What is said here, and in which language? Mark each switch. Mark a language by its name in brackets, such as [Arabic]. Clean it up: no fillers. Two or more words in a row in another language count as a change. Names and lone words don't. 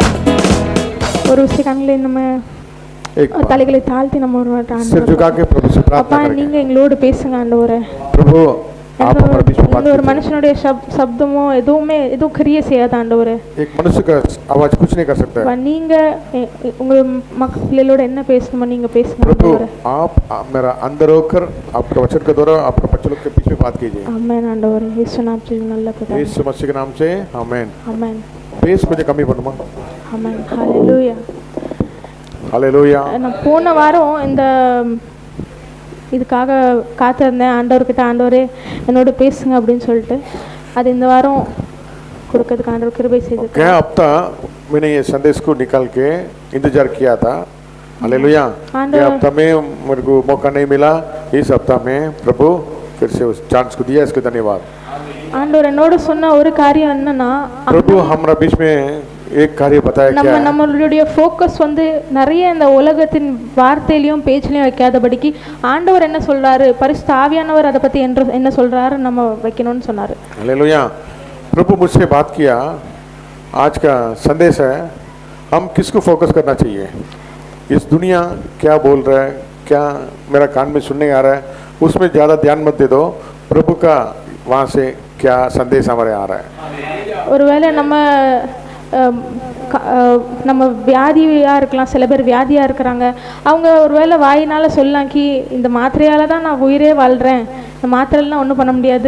[Tamil] ஒரு செகண்ட்ல நம்ம தலைகளை தாழ்த்தி நம்ம ஒரு அப்பா நீங்க எங்களோடு பேசுங்க ஆண்டவரே. பிரபு ஒரு மனுஷனுடைய சப்தமோ எதுவும் கிரியை செய்யாத ஆண்டவரே. நீங்க உங்க மக்களோட என்ன பேசணுமோ நீங்க பேசுங்க ஆண்டவரே. [Hindi] आप मेरा अंदर होकर आपका वचन के द्वारा आपका बच्चों लोग के बीच में बात कीजिए. [Tamil] आमेन ஆண்டவரே. இயேசு நாமத்தில் நல்ல பிதாவே. [Hindi] यीशु मसीह के नाम से आमेन. [Tamil] ஆமென். பேஸ் கொஞ்சம் கம்மி பண்ணுமா. ஆமென். ஹalleluya. ஹalleluya. நான் போன வாரம் இந்த இதுக்காக காத்திருந்தேன் ஆண்டவர்கிட்ட, ஆண்டவரே என்னோட பேசுங்க அப்படின்னு சொல்லிட்டு. அது இந்த வாரம் கொடுக்கிறதுக்கு ஆண்டவர் கிருபை செய்திருக்கார். [Hindi] क्या हफ्ता मैंने ये संदेश को निकाल के इंतजार किया था. हालेलुया. ये हफ्ता में मेरे को मौका नहीं मिला. इस हफ्ता में प्रभु फिर से उस चांस को दिया, इसके धन्यवाद. [Tamil] ஆண்டவர் என்னோட சொன்ன ஒரு காரியம் என்னன்னா, [Hindi] प्रभु हमारा बीच में एक कार्य बताया क्या है. [Tamil] நம்மளுடைய ஃபோக்கஸ் வந்து நிறைய இந்த உலகத்தின் வார்த்தையிலையும் பேச்சிலையும் வைக்காதபடிக்கு ஆண்டவர் என்ன சொல்றாரு, பரிசுத்த ஆவியானவர் அதை பத்தி என்ன சொல்றாரு நம்ம வைக்கணும்னு சொன்னாரு. [Hindi] हालेलुया. प्रभु मुझसे बात किया. आज का संदेश है हम किसको फोकस करना चाहिए. इस दुनिया क्या बोल रहा है, क्या मेरा कान में सुनने आ रहा है, उसमें ज़्यादा ध्यान मत दे दो. प्रभु का वहाँ से क्या संदेश हमारे आ रहा है. [Tamil] ஒருவேளை நம்ம வியாதியாக இருக்கலாம். சில பேர் வியாதியாக இருக்கிறாங்க. அவங்க ஒருவேளை வாயினால் சொல்லலாம் கி இந்த மாத்திரையால் தான் நான் உயிரே வாழ்கிறேன், இந்த மாத்திரைலாம் ஒன்றும் பண்ண முடியாது,